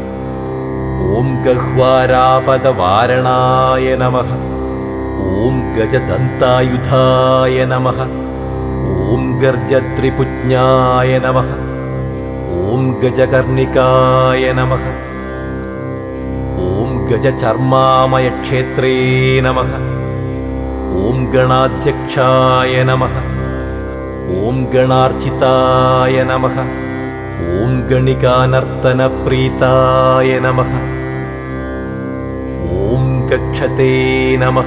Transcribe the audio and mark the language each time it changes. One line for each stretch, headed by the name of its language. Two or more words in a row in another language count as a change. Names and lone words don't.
Sanskrit: ഓം ഗഹ്വാരാപദവാരണായ നമഃ. ഓം ഗജദന്തായുധായ നമഃ. ഓം ഗർജത്രിപുജ്ഞായ നമഃ. ഓം ഗജകർണികായ നമഃ. ഓം ഗജചർമാമയക്ഷേത്രേ നമഃ. ॐ गणाध्यक्षाय नमः। ॐ गणार्चिताय नमः। ॐ गणिकानर्तनप्रीताय नमः। ॐ गक्षते नमः।